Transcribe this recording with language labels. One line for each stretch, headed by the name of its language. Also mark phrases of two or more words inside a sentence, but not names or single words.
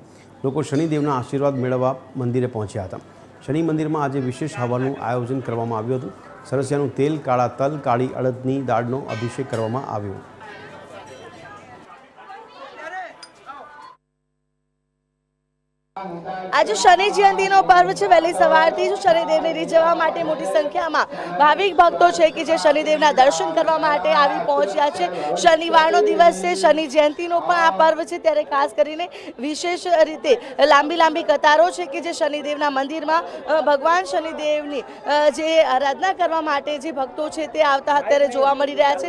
Gujarati: લોકો શનિદેવના આશીર્વાદ મેળવવા મંદિરે પહોંચ્યા હતા। શનિ મંદિરમાં આજે વિશેષ હવનનું આયોજન કરવામાં આવ્યું હતું। સરસિયાનું તેલ, કાળા તલ, કાળી અડદની દાળનો અભિષેક કરવામાં આવ્યો। આજ શનિ જયંતીનો પર્વ છે। વહેલી સવારથી જ શનિદેવને રીઝવવા માટે મોટી સંખ્યામાં ભાવિક ભક્તો છે કે જે શનિદેવના દર્શન કરવા માટે આવી પહોંચ્યા છે। શનિવારનો દિવસ છે, શનિ જયંતીનો પણ આ પર્વ છે, ત્યારે ખાસ કરીને વિશેષ રીતે લાંબી કતારો છે કે જે શનિદેવના મંદિરમાં ભગવાન શનિદેવની જે આરાધના કરવા માટે જે ભક્તો છે તે આવતા અત્યારે જોવા મળી રહ્યા છે।